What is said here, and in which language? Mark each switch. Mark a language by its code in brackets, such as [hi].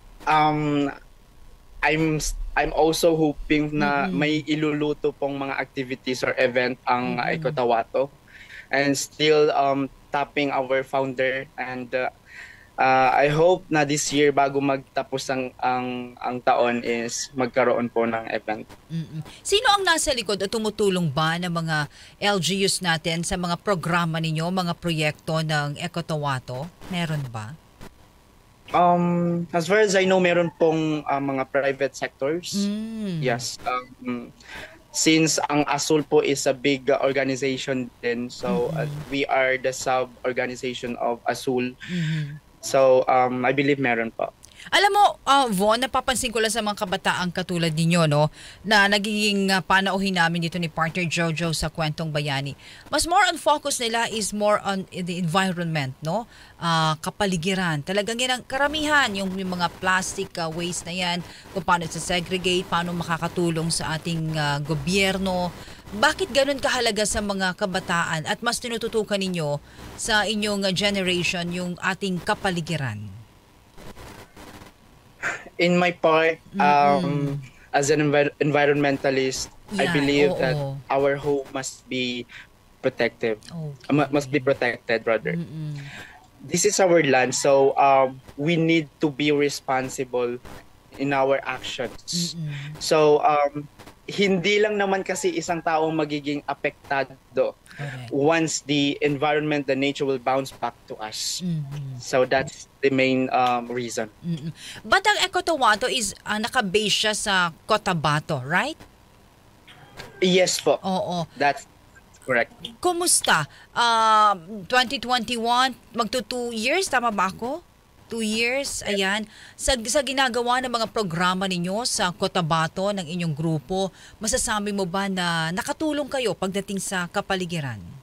[en] I'm also hoping [tl] na may iluluto pong mga [en] activities or event ang Ekotawato, and still tapping our founder, and I hope na this year [tl] bago magtapos ang taon [en] is [tl] magkaroon po ng [en] event. [tl] Sino ang nasa likod o tumutulong ba ng mga LGUs natin sa mga programa ninyo, mga proyekto ng Ekotawato? Meron ba? [en] As far as I know, [tl] meron pong [en] mga private sectors. Yes. Since ang ASUL po is a big organization din, so we are the sub-organization of ASUL. So I believe meron po. [tl] Alam mo, Von, napapansin ko lang sa mga kabataang katulad ninyo, no, na nagiging panauhin namin dito ni partner Jojo sa Kwentong Bayani. [en] Mas more on focus nila is more on the environment, no? [tl] Kapaligiran. Talagang yan ang karamihan, yung mga plastic waste na yan, kung paano sa segregate, paano makakatulong sa ating gobyerno. Bakit ganun kahalaga sa mga kabataan at mas tinututukan ninyo sa inyong generation yung ating kapaligiran? [en] In my part, as an environmentalist, I believe that our home must be protective. Must be protected, rather. This is our land, so we need to be responsible in our actions. So [tl] hindi lang naman kasi isang tao magiging apektado [en] once the environment, the nature will bounce back to us. So that's the main reason. [tl] But ang Ekotawato is naka-base siya sa Cotabato, right? Yes po. Oo. [en] That's correct. [tl] Kumusta? 2021, magto 2 years, tama ba ako? [en] 2 years, ayan. [tl] Sa ginagawa ng mga programa ninyo sa Cotabato ng inyong grupo, masasabi mo ba na nakatulong kayo pagdating sa kapaligiran?